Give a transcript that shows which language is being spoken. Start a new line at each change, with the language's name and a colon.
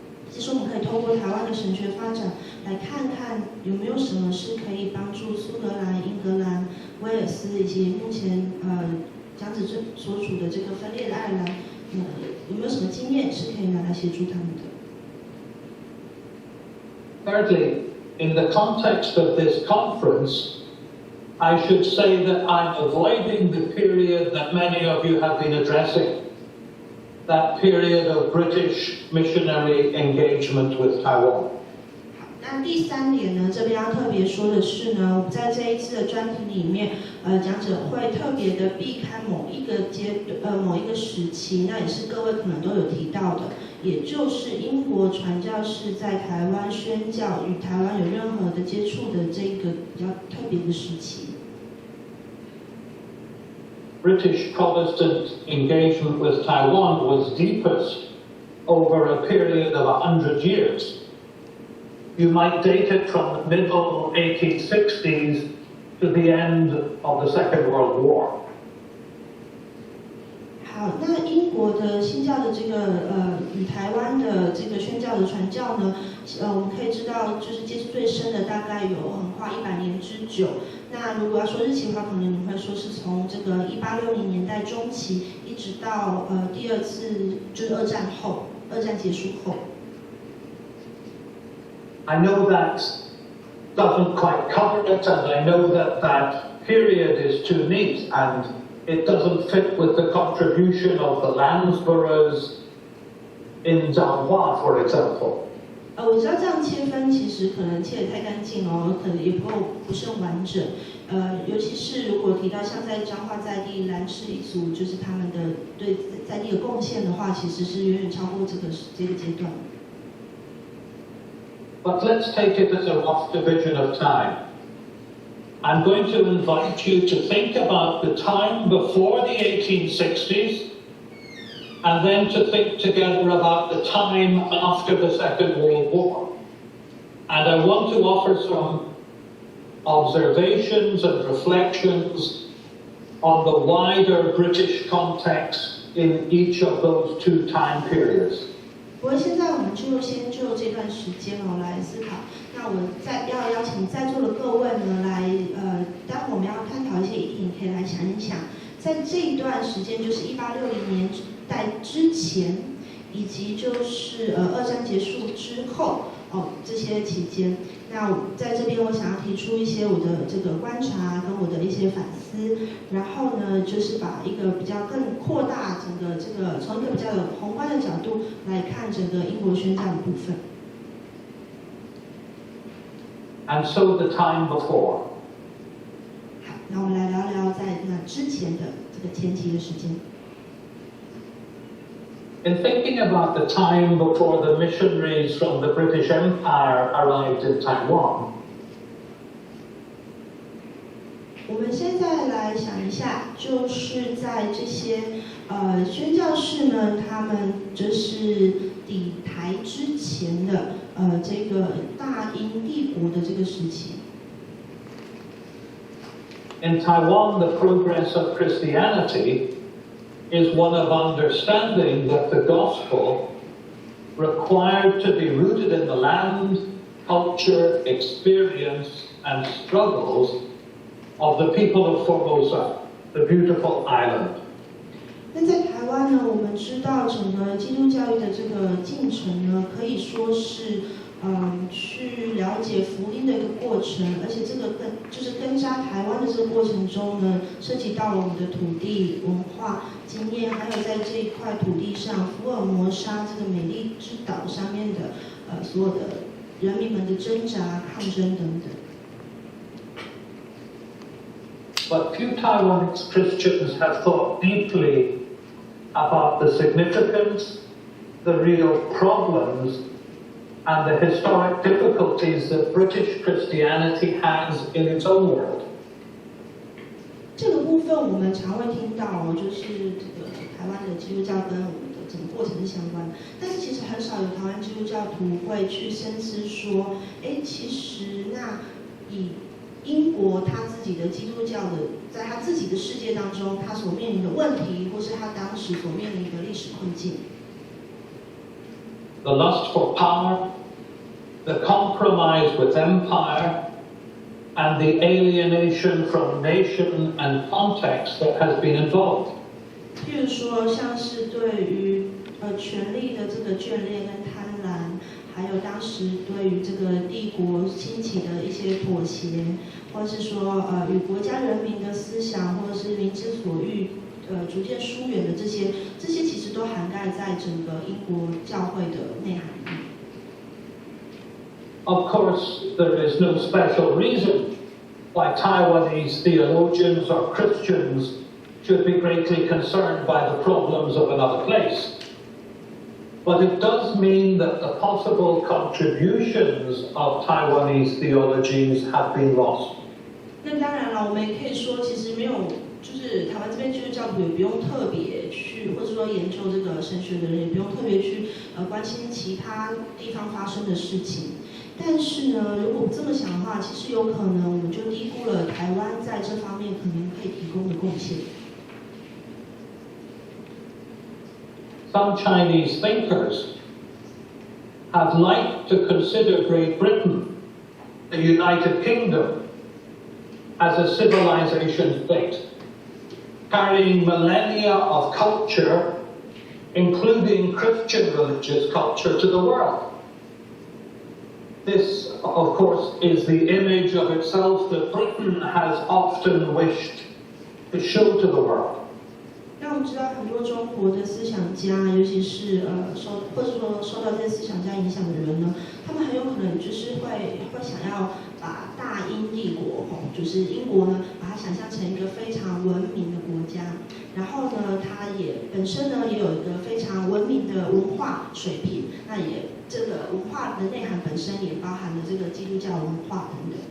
Chinese: 其实我们可以透过台湾的神学发展来看看有没有什么是可以帮助苏格兰、英格兰、威尔斯以及目前讲者所处的这个分裂的爱尔兰，有没有什么经验是可以拿来协助他们的？
English: Thirdly, in the context of this conference, I should say that I'm avoiding the period that many of you have been addressing, that period of British missionary engagement with Taiwan.
Chinese: 那第三点呢，这边要特别说的是呢，我们在这一次的专题里面，讲者会特别的避开某一个时期，那也是各位可能都有提到的，也就是英国传教士在台湾宣教与台湾有任何的接触的这个比较特别的时期。
English: British Protestant engagement with Taiwan was deepest over a period of 100 years. You might date it from the middle 1860s to the end of the Second World War.
Chinese: 好，那英国的新教的这个与台湾的这个宣教的传教呢，我们可以知道，就是接触最深的大概有横跨100年之久。那如果要说日期的话，可能你会说是从这个1860年代中期，一直到第二次就是二战结束后。
English: I know that doesn't quite cover it, and I know that period is too neat, and it doesn't fit with the contribution of the Landsboroughs in Zhanghua, for example.
Chinese: 我知道这样切分其实可能切得太干净哦，可能也不是很完整。尤其是如果提到像在彰化在地兰氏一族，就是他们的对在地的贡献的话，其实是远远超过这个阶段。
English: But let's take it as a rough division of time. I'm going to invite you to think about the time before the 1860s, and then to think together about the time after the Second World War. And I want to offer some observations and reflections on the wider British context in each of those two time periods.
Chinese: 不过现在我们就先就这段时间来思考。那我要邀请在座的各位呢待会我们要探讨一些议题，你可以来想一想，在这一段时间，就是1860年代之前，以及就是二战结束之后这些期间。那在这边我想要提出一些我的这个观察跟我的一些反思，然后呢就是把一个比较更扩大整个这个从一个比较有宏观的角度来看整个英国宣战的部分。
English: And so the time before.
Chinese: 好，那我们来聊聊在那之前的这个前期的时间。
English: In thinking about the time before the missionaries from the British Empire arrived in Taiwan,
Chinese: 我们现在来想一下，就是在这些宣教士呢，他们就是抵台之前的这个大英帝国的这个时期。
English: In Taiwan, the progress of Christianity is one of understanding that the gospel required to be rooted in the land, culture, experience, and struggles of the people of Formosa, the beautiful island.
Chinese: 那在台湾呢，我们知道整个基督教育的这个进程呢，可以说是去了解福音的一个过程，而且这个根扎台湾的这个过程中呢，涉及到了我们的土地文化经验，还有在这一块土地上福尔摩沙这个美丽之岛上面的所有的人民们的挣扎、抗争等等。
English: But few Taiwanese Christians have thought deeply about the significance, the real problems, and the historic difficulties that British Christianity has in its own world.
Chinese: 这个部分我们常会听到就是这个台湾的基督教跟我们的整个过程是相关的，但是其实很少有台湾基督教徒会去深思说，其实那以英国他自己的基督教的，在他自己的世界当中，他所面临的问题，或是他当时所面临的历史困境。
English: The lust for power, the compromise with empire, and the alienation from nation and context that has been involved.
Chinese: 譬如说，像是对于权力的这个眷恋跟贪婪，还有当时对于这个帝国兴起的一些妥协，或是说与国家人民的思想，或者是民之所欲，逐渐疏远的这些其实都涵盖在整个英国教会的内涵里面。
English: Of course, there is no special reason why Taiwanese theologians or Christians should be greatly concerned by the problems of another place. But it does mean that the possible contributions of Taiwanese theologians have been lost.
Chinese: 那当然了，我们也可以说，其实没有，就是台湾这边基督教徒也不用特别去，或者说研究这个神学的人也不用特别去关心其他地方发生的事情。但是呢，如果这么想的话，其实有可能我们就低估了台湾在这方面可能可以提供的贡献。
English: Some Chinese thinkers have liked to consider Great Britain, the United Kingdom, as a civilization state, carrying millennia of culture, including Christian religious culture, to the world. This, of course, is the image of itself that Britain has often wished to show to the world.
Chinese: 那我们知道很多中国的思想家，尤其是或者说受到这些思想家影响的人呢，他们很有可能就是会想要把大英帝国就是英国呢，把它想象成一个非常文明的国家，然后呢，它也本身呢也有一个非常文明的文化水平，那也这个文化的内涵本身也包含了这个基督教文化等等。